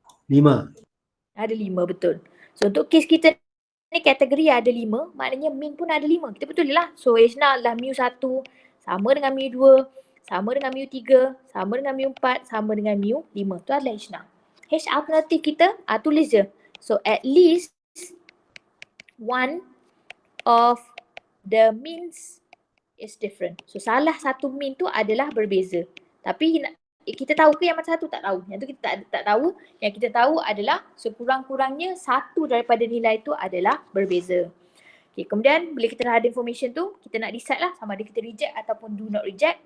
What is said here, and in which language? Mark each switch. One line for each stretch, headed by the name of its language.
Malay: 5. Ada 5, betul. So untuk kes kita ni kategori ada 5, maknanya min pun ada 5. Kita betul lah. So H0 adalah mu1 sama dengan mu2, sama dengan mu3, sama dengan mu4, sama dengan mu5. Tu adalah H0. H alternatif kita tulis je.
English: So at least one of the means is different.
Malay: So salah satu mean tu adalah berbeza. Tapi kita tahu ke yang macam satu? Tak tahu. Yang tu kita tak tahu. Yang kita tahu adalah sekurang-kurangnya satu daripada nilai tu adalah berbeza. Okay, kemudian bila kita dah ada information tu, kita nak decide lah sama ada kita reject ataupun
English: do not reject.